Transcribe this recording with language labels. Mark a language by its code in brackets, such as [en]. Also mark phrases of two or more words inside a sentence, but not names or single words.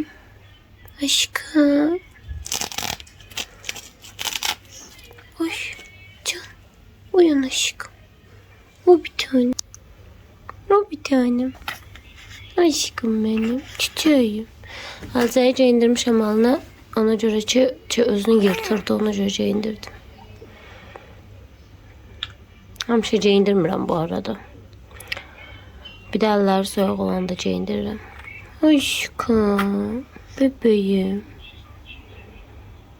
[tr] Aşkım. Oy can. Uyan aşkım. O bir tane. O bir tanem. Aşkım benim. Çiçeğim. [az] Azayca indirmişim alnına. Ona görə ki özünü yırtırdı. Ona görə indirdim. Həmişə indirmirəm bu arada. Bir də əlləri soyuq olanda indirirəm. [tr] Aşkım. Bebeğim.